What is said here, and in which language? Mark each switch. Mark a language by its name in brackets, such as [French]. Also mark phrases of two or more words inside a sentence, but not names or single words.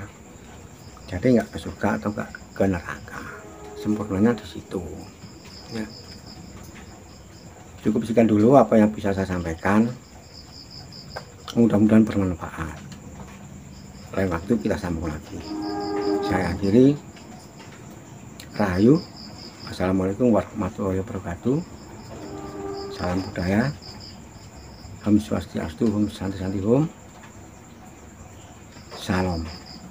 [Indonesian] Jadi nggak ke surga atau nggak ke neraka, sempurnanya di situ. Ya. Cukup sekian dulu apa yang bisa saya sampaikan, mudah-mudahan bermanfaat. Lain waktu kita sambung lagi. Saya akhiri, rahayu, [Arabic] السلام عليكم ورحمة الله وبركاته, [Indonesian] salam budaya, [Balinese] Om Swastiastu, Om Santi Santi Om, Salam.